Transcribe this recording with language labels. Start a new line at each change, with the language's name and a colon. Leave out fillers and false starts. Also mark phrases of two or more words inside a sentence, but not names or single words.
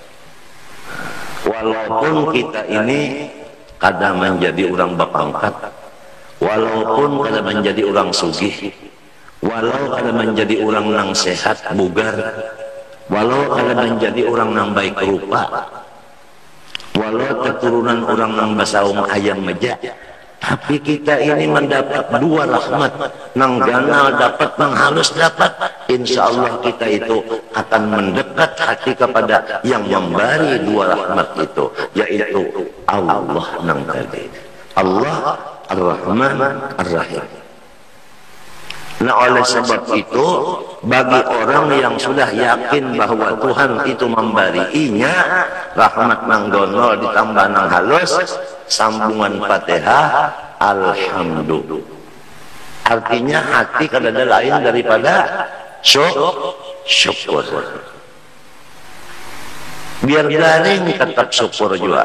Indonesian: Walaupun kita ini kadang menjadi orang berpangkat, walaupun kadang menjadi orang sugih, walau kadang menjadi orang nang sehat bugar, walau kadang menjadi orang nang baik rupa, walau keturunan orang nang basaung ayam meja, tapi kita ini mendapat dua rahmat,
Banjar: nang ganal dapat, nang halus dapat.
Arabic: إن شاء الله
Indonesian: kita itu akan mendekat hati kepada yang memberi dua rahmat itu, yaitu Allah nang tadi, Allah
Arabic: الرحمن الرحيم.
Indonesian: Nah, oleh sebab itu, bagi orang yang sudah yakin bahwa Tuhan itu memberinya rahmat nang gonol ditambah nang halus, sambungan Fatihah, alhamdulillah. Artinya hati kada ada lain daripada syukur. Biar garing tetap syukur juga.